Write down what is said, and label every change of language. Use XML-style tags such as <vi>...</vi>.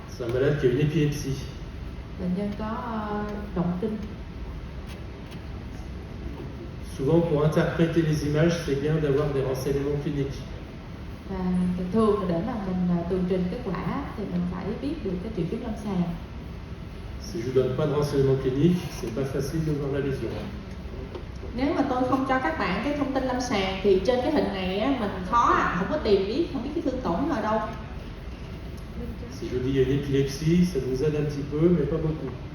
<fr>C'est un malade qui a une épilepsie.</fr> <vi>Bệnh nhân có động kinh.</vi> <fr>Souvent, pour interpréter les images, c'est bien d'avoir des renseignements cliniques.</fr> <vi>Và thường để mà mình tường trình kết quả thì mình phải biết được cái triệu chứng lâm sàng.</vi> <fr>Si je vous donne pas de renseignements cliniques, c'est pas facile de voir la lésion.</fr> <vi>Nếu mà tôi không cho các bạn cái thông tin lâm sàng thì trên cái hình này á, mình khó không có tìm biết, không biết cái thương tổn ở đâu.</vi> <fr>Si je dis il y a une épilepsie, ça nous aide un petit peu, mais pas beaucoup.</fr>